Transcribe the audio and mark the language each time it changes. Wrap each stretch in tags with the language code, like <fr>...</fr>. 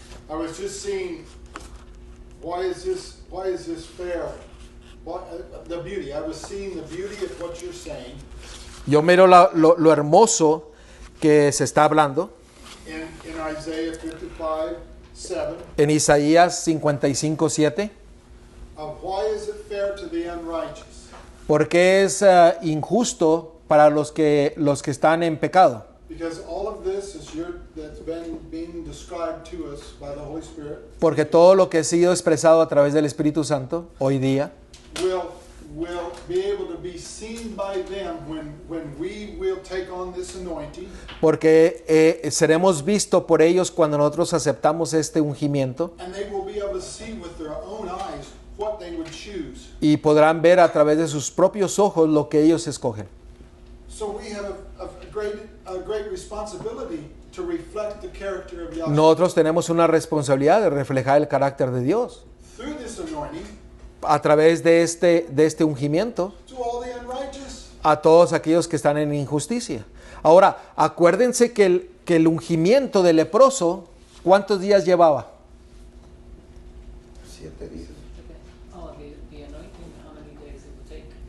<en>I was just seeing, why is this fair? The beauty. I was seeing the beauty of what you're saying.</en> <es>Yo miro lo hermoso que se está hablando</es> <en>In Isaiah 55:7,</en> <es>en Isaías 55:7.</es> <en>of why is it fair to the unrighteous?</en> <es>Porque es injusto para los que están en pecado.</es> <en>Because all of this that's been being described to us by the Holy Spirit</en> <es>Porque todo lo que ha sido expresado a través del Espíritu Santo hoy día</es> <en>will be able to be seen by them when we will take on this anointing.</en> <es>porque seremos vistos por ellos cuando nosotros aceptamos este ungimiento</es> <en>And they will be able to see with their own eyes what they would choose.</en> <es>y podrán ver a través de sus propios ojos lo que ellos escogen.</es> <en>So we have a great responsibility to reflect the character of Yahweh.</en> <es>Nosotros tenemos una responsabilidad de reflejar el carácter de Dios</es> <en>Through this anointing</en> <es>a través de este ungimiento</es> <en>to all the unrighteous.</en> <es>a todos aquellos que están en injusticia. Ahora, acuérdense que el ungimiento del leproso, ¿cuántos días llevaba? 7 días.</es> <en>Oh, the anointing, how many days it would take?</en>